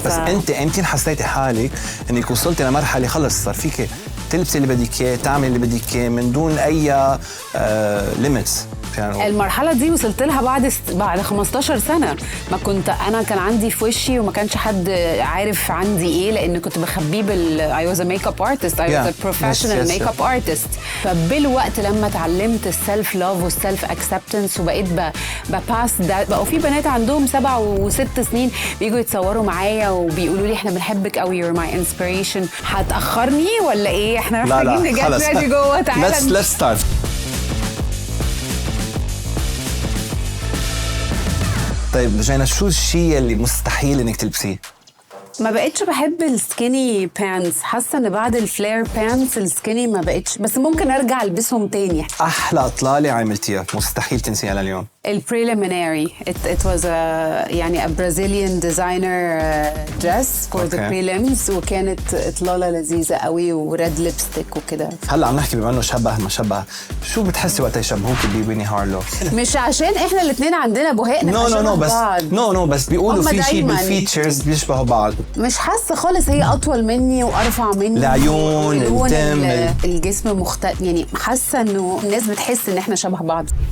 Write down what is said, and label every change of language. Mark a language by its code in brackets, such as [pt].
[ar] بس انت امتى حسيتي حالك انك وصلتي لمرحلة خلص صار فيك تلبسي اللي بدك اياه، تعمل اللي بدك اياه من دون اي ليميتس؟ المرحله دي وصلت لها بعد 15 سنه. ما كنت انا كان عندي في وشي وما كانش حد عارف عندي ايه، لان كنت بخبيه [en] I was a makeup artist. I was a professional makeup artist. [ar] فبالوقت لما اتعلمت السلف لاف والسلف اكسبتنس وبقيت بباس ده، بقوا في بنات عندهم 7 و6 سنين بيجوا يتصوروا معايا وبيقولوا لي احنا بنحبك قوي، [en] you're my inspiration. [ar] هتاخرني ولا ايه؟ احنا محتاجين نجهز ريدي جوه. تعالى [en] let's start. [ar] طيب لجينة، شو الشيء اللي مستحيل انك تلبسيه؟ ما بقتش بحب السكيني بانس. حاسه ان بعد الفلير بانس السكيني ما بقتش، بس ممكن ارجع البسهم تاني. احلى اطلاله عملتيها مستحيل تنسيها لليوم؟ البريليميناري. [en] it was يعني a Brazilian designer dress for the prelims، [ar] وكانت اطلاله لذيذه قوي وريد ليبستيك وكده. هلا عم نحكي بما انه شبه ما شبه، شو بتحسي وقت يشبهوكي بويني هارلو؟ مش عشان احنا الاثنين عندنا بهاء نو بس بيقولوا في شيء بالفيتشرز بيشبهوا بعض. مش حاسه خالص. هي اطول مني وارفع مني، العيون، الدم، الجسم مختلف. يعني حاسه انه الناس بتحس ان احنا شبه بعض.